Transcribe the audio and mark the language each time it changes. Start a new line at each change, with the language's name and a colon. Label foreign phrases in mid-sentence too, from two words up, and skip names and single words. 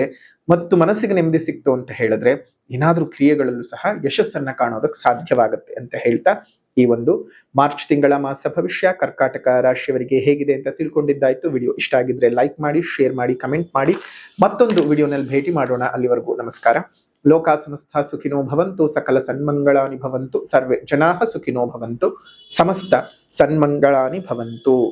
Kannada: ಮತ್ತು ಮನಸ್ಸಿಗೆ ನೆಮ್ಮದಿ ಸಿಕ್ತು ಅಂತ ಹೇಳಿದ್ರೆ ಏನಾದ್ರೂ ಕ್ರಿಯೆಗಳಲ್ಲೂ ಸಹ ಯಶಸ್ಸನ್ನ ಕಾಣೋದಕ್ಕೆ ಸಾಧ್ಯವಾಗುತ್ತೆ ಅಂತ ಹೇಳ್ತಾ ಈ ಒಂದು ಮಾರ್ಚ್ ತಿಂಗಳ ಮಾಸ ಭವಿಷ್ಯ ಕರ್ಕಾಟಕ ರಾಶಿಯವರಿಗೆ ಹೇಗಿದೆ ಅಂತ ತಿಳ್ಕೊಂಡಿದ್ದಾಯ್ತು. ವಿಡಿಯೋ ಇಷ್ಟ ಆಗಿದ್ರೆ ಲೈಕ್ ಮಾಡಿ, ಶೇರ್ ಮಾಡಿ, ಕಮೆಂಟ್ ಮಾಡಿ. ಮತ್ತೊಂದು ವಿಡಿಯೋನಲ್ಲಿ ಭೇಟಿ ಮಾಡೋಣ. ಅಲ್ಲಿವರೆಗೂ ನಮಸ್ಕಾರ.
Sanskrit: ಲೋಕಾ ಸಮಸ್ತ ಸುಖಿನೋ ಭವಂತು, ಸಕಲ ಸನ್ಮಂಗಳಾನಿ ಭವಂತು, ಸರ್ವೇ ಜನಾಃ ಸುಖಿನೋ ಭವಂತು, ಸಮಸ್ತ ಸನ್ಮಂಗಳಾನಿ ಭವಂತು.